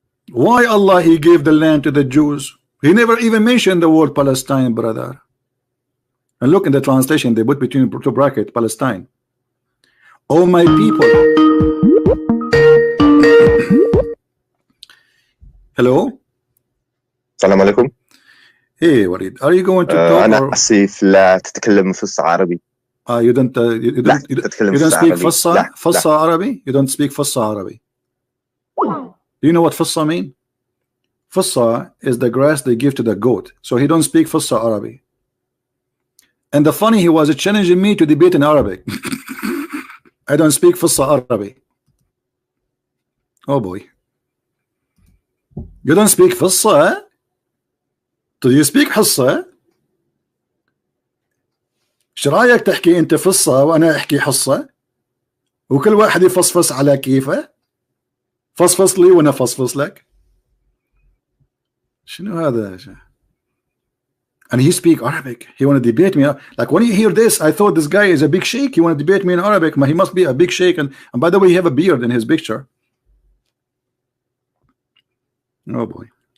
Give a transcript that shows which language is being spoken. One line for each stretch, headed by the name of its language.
English: Why Allah he gave the land to the Jews? He never even mentioned the word Palestine, brother. And look in the translation, they put between two brackets Palestine. Oh my people. Hello.
Arabic: السلام عليكم.
English: Hey, Wleed, are you going to talk?
Arabic: أنا آسف لا تتكلم فصحى عربي.
English: You don't speak Fassa Arabic? You don't speak Fassa Arabic. Do you know what Fassa mean? Fassa is the grass they give to the goat. So he don't speak Fassa Arabic. And the funny, he was challenging me to debate in Arabic. I don't speak Fassa Arabic. Oh boy. You don't speak Fassa? Do you speak
Arabic: حصة؟ ايش رايك تحكي انت فصة وانا احكي حصة وكل واحد يفصفص على كيفه؟ فصفص لي وانا فصفص لك. شنو هذا؟
English: And he speak Arabic. He want to debate me. Like when you hear this, I thought this guy is a big sheikh. He want to debate me in Arabic. He must be a big sheikh. And by the way, he have a beard in his picture. Oh boy.